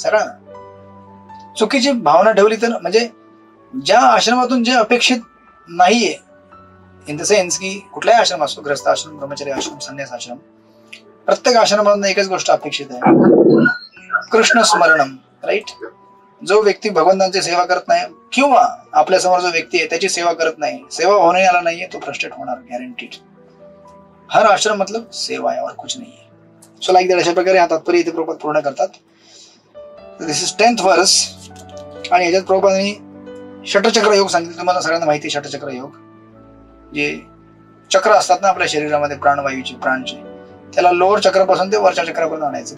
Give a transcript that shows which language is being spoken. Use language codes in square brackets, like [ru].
[mr] सगळ्यांना चुकीची भावना ठेवली तर, म्हणजे ज्या आश्रमातून जे अपेक्षित नाहीये, [en] in the sense [mr] की कुठलाही आश्रम असो, ग्रस्त आश्रम, ब्रह्मचारी आश्रम, संन्यास आश्रम, प्रत्येक आश्रमातून एकच गोष्ट अपेक्षित आहे, कृष्ण स्मरणम. राईट. जो व्यक्ती भगवंतांची सेवा करत नाही किंवा आपल्या समोर जो व्यक्ती आहे त्याची सेवा करत नाही, सेवा होणे आला नाहीये, तो फ्रस्ट्रेट होणार गॅरंटीड. [hi] हर आश्रम मतलब सेवा है और कुछ नहीं है. [en] So like that. [mr] अशा प्रकारे हा तात्पर्य इथे प्रभुपाद पूर्ण करतात. [en] This is 10th verse. [mr] आणि याच्यात प्रभुपादांनी षटचक्र योग सांगितले. तुम्हाला सगळ्यांना माहिती षटचक्र योग, जे चक्र असतात ना आपल्या शरीरामध्ये प्राणवायूचे, प्राणचे, त्याला लोअर चक्रापासून ते वरच्या चक्रापर्यंत आणायचं.